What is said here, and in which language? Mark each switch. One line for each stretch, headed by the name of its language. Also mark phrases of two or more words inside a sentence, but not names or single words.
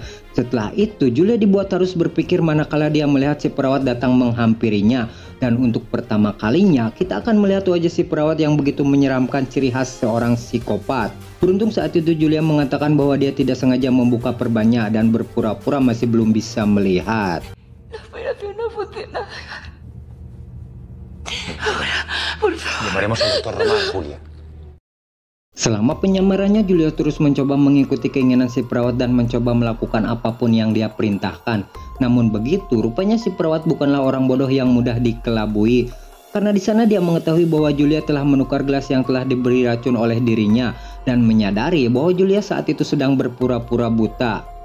Indonesian: Setelah itu, Julia dibuat harus berpikir manakala dia melihat si perawat datang menghampirinya. Dan untuk pertama kalinya, kita akan melihat wajah si perawat yang begitu menyeramkan, ciri khas seorang psikopat. Beruntung saat itu Julia mengatakan bahwa dia tidak sengaja membuka perbannya dan berpura-pura masih belum bisa melihat.
Spanish: No funciona. Ahora, por favor. Llamaremos al doctor Román, Julia.
Indonesian: Selama penyamarannya, Julia terus mencoba mengikuti keinginan si perawat dan mencoba melakukan apapun yang dia perintahkan. Namun begitu, rupanya si perawat bukanlah orang bodoh yang mudah dikelabui. Karena di sana dia mengetahui bahwa Julia telah menukar gelas yang telah diberi racun oleh dirinya dan menyadari bahwa Julia saat itu sedang berpura-pura buta.